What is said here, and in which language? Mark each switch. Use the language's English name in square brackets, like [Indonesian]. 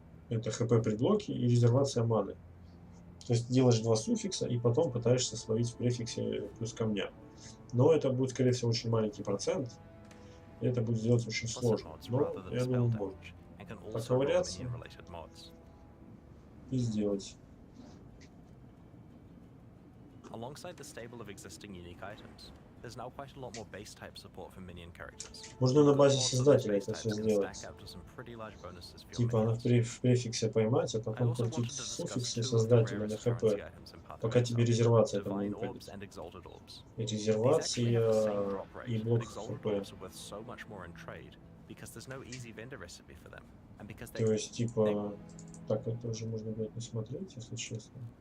[Russian] Это ХП предлоки и резервация маны. То есть делаешь два суффикса и потом пытаешься словить в префиксе плюс камня. Но это будет, скорее всего, очень маленький процент. Это будет сделать очень сложно. Но я думаю, можно поковыряться и сделать. [English] Alongside the stable of existing unique items, there's now quite a lot more base type support for minion characters. [Russian] Можно на базе создателя это все сделать. Типа она в префиксе поймать, а потом крутить суффиксы создателя на хп, пока тебе резервация там не выпадет. И резервация и блок хп. То есть типа так это уже можно будет не смотреть, если честно.